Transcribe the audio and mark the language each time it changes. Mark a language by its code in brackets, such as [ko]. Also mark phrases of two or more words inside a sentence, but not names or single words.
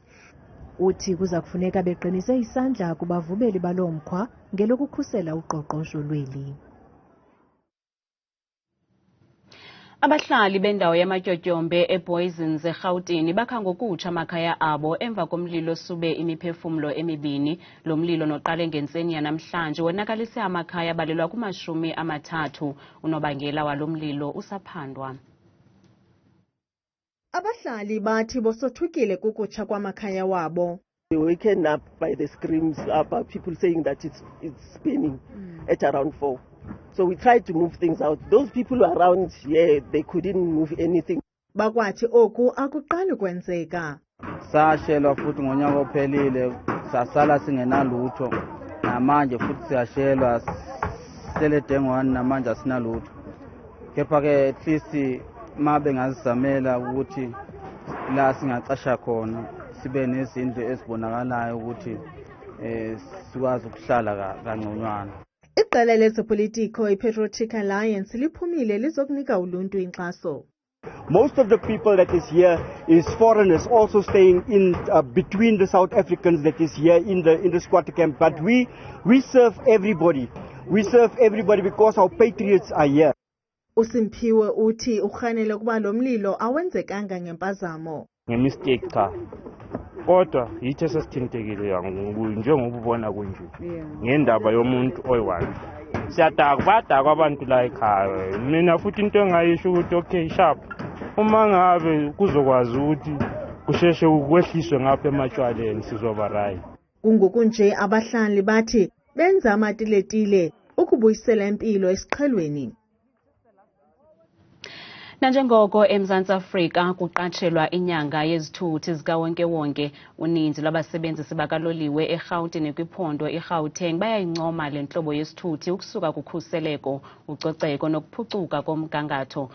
[xh] Uthi kuza kufuneka beqinise isandla kubavubeli balomkhwa ngelokukhusela uqoqosho lweli. Abahlali bendawo yamatyotyombe eBooysen eRhawutini bakha ngokutsha amakhaya abo emva komlilo Usube imiphefumlo emibini. Lo mlilo noqale ngentseni yanamhlanje wonakalise amakhaya abalelwa ku-30. Unobangela walo mlilo usaphandwa. Abahlali bathi bosothukile kukutsha kwamakhaya wabo. [en] We were waken up by the screams about people saying that it's spinning at around 4. So we tried to move things out. Those people around here, they couldn't move anything. [xh] Bakwathi oku akuqali kwenzeka. [zu] Sashelwa futhi ngonyaka ophelile sasala singenalutho. Namanje futhi siyashelwa sele dengwane namanje asinalutho. Kepha ke [en] at least [zu] mabe ngazizamela ukuthi la singaqasha khona sibe nezindlu ezibonakalayo ukuthi sikwazi ukuhlala kangconywana. [xh] Iqela lezopolitiko iPatriotic Alliance liphumile lizokunika uluntu inkxaso. [en] Most of the people that is here is foreigners also staying in between the South Africans that is here in the squatter camp, but we serve everybody. We serve everybody because our patriots are here. [xh] Usimpiwe uthi ukhanele kuba lo mlilo awenzekanga ngempazamo. [zu] Ngemistake cha. Kodwa yithi esesithintekile njengoba ubona kunje. Ngendaba yomuntu oyi-1. Siyadaka badaka abantu la ekhaya. Mina futhi into engayisho ukuthi [en] okay sharp. [zu] Uma ngabe kuzokwazi ukuthi kusheshe ukwehliswe ngapha ematshwaleni sizoba right. [xh] Kungokunje abahlali bathi benza amatiletile ukubuyisela impilo esiqhelweni. Nanjengoko eMzantsi Afrika kuqatshelwa inyanga yezithuthi zikawonke-wonke, uninzi lwabasebenzisi baka-loliwe eRhawutini kwiphondo iGauteng bayayincoma le ntlobo yesithuthi ukusuka kukhuseleko, ucoceko nokuphucuka komgangatho.